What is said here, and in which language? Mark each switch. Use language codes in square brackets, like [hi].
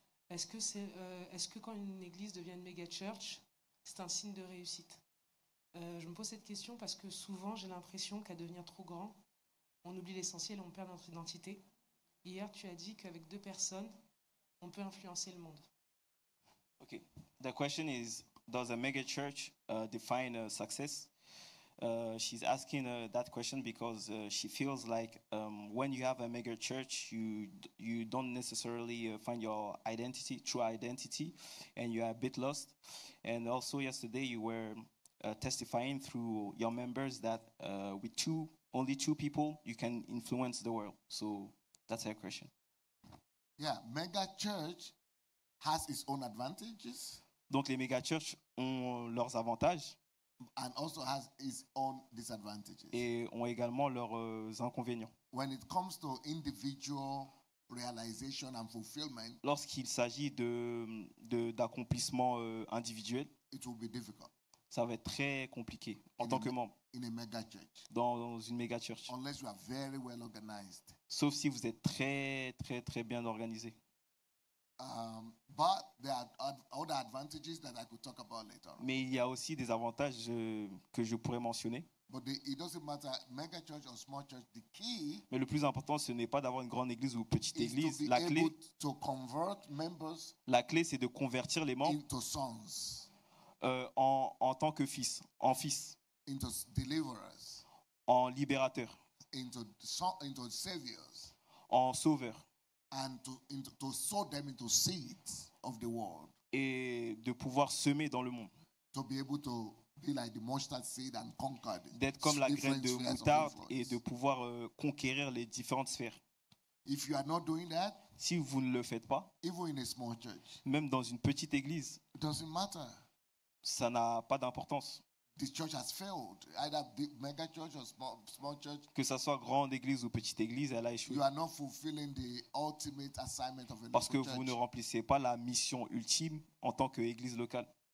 [fr] Est-ce que quand une église devient une méga church, c'est un signe de réussite? Je me pose cette question parce que souvent j'ai l'impression qu'à devenir trop grand, on oublie l'essentiel et on perd notre identité. Hier, tu as dit qu'avec 2 personnes, on peut influencer le monde. [en] Okay. The question is, does a mega church define success? She's asking that question because she feels like when you have a mega church, you don't necessarily find your true identity, and you are a bit lost. And also yesterday you were testifying through your members that with only two people, you can influence the world. So that's her question. Yeah, mega church has its own advantages. [fr] Donc les méga church ont leurs avantages. [en] And also has its own disadvantages. [fr] Et ont également leurs inconvénients. [en] When it comes to individual realization and fulfillment, [fr] lorsqu'il s'agit d'accomplissement individuel, [en] it will be difficult [fr] ça va être très compliqué en tant que membre [en] in a mega church. [fr] dans une méga church. [en] Unless you are very well organized. [fr] Sauf si vous êtes très, très, très bien organisé. [en] But there are other advantages that I could talk about later. [fr] Mais il y a aussi des avantages que je pourrais mentionner. [en] But it doesn't matter, mega church or small church, the key [fr] Mais le plus important, ce n'est pas d'avoir une grande église ou petite [en] is [fr] église. [en] to be able to convert members [fr] La clé, c'est de convertir les membres [en] into sons, [fr] en tant que fils, en fils, [en] into deliverers, [fr] en libérateurs, [en] into saviors, [fr] en sauveurs, [en] and to sow them into seeds of the world. [fr] Et de pouvoir semer dans le monde. [en] To be able to be like the mustard seed and conquer [fr] D'être comme la graine de [en] different spheres of [fr] moutarde [en] influence. [fr] et de pouvoir conquérir les différentes sphères. [en] If you are not doing that, [fr] Si vous ne le faites pas, [en] even in a small church, [fr] même dans une petite église, [en] it doesn't matter. [fr] ça n'a pas d'importance. [en] The church has failed, either big mega church or small church. [fr] Que ça soit grande église ou petite église, elle a échoué. [en] You are not fulfilling the ultimate assignment of a [fr] Parce que [en] local [fr] vous ne [en] church. [fr] remplissez pas la mission ultime en tant qu'église locale.